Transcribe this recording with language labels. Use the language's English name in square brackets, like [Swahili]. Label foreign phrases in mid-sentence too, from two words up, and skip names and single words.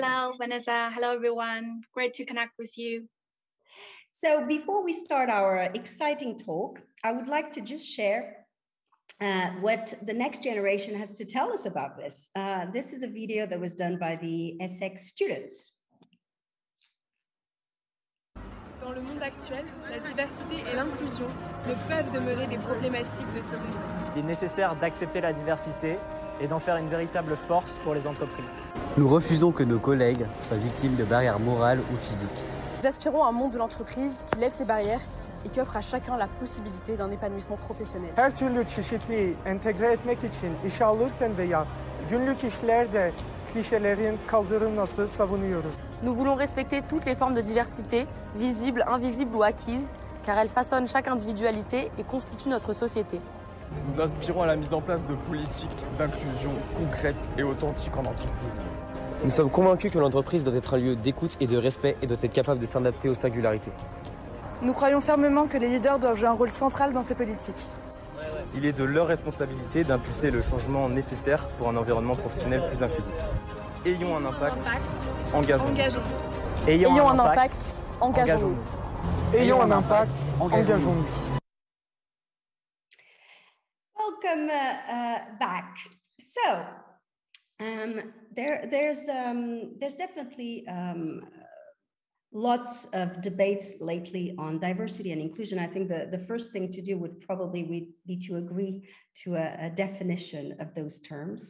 [English] Hello, Vanessa. Hello, everyone. Great to connect with you. So before we start our exciting talk, I would like to just share what the next generation has to tell us about this. This is a video that was done by the ESSEC students. [French] Dans le monde actuel, la diversité et l'inclusion ne peuvent demeurer des problématiques de seconde main. Il est nécessaire d'accepter la diversité et d'en faire une véritable force pour les entreprises. Nous refusons que nos collègues soient victimes de barrières morales ou physiques. Nous aspirons à un monde de l'entreprise qui lève ses barrières et qui offre à chacun la possibilité d'un épanouissement professionnel. [Turkish] Her türlü çeşitliliği entegre etmek için işe alırken veya günlük işlerde klişelerin kaldırılması savunuyoruz. [French] Nous voulons respecter toutes les formes de diversité, visibles, invisibles ou acquises, car elles façonnent chaque individualité et constituent notre société. Nous aspirons à la mise en place de politiques d'inclusion concrètes et authentiques en entreprise. Nous sommes convaincus que l'entreprise doit être un lieu d'écoute et de respect et doit être capable de s'adapter aux singularités. Nous croyons fermement que les leaders doivent jouer un rôle central dans ces politiques. Il est de leur responsabilité d'impulser le changement nécessaire pour un environnement professionnel plus inclusif. Ayons un impact, engageons-nous. Ayons un impact, engageons-nous. Ayons un impact, engageons-nous. [English] Welcome back. So there's definitely lots of debates lately on diversity and inclusion. I think the first thing to do would probably be to agree to a definition of those terms.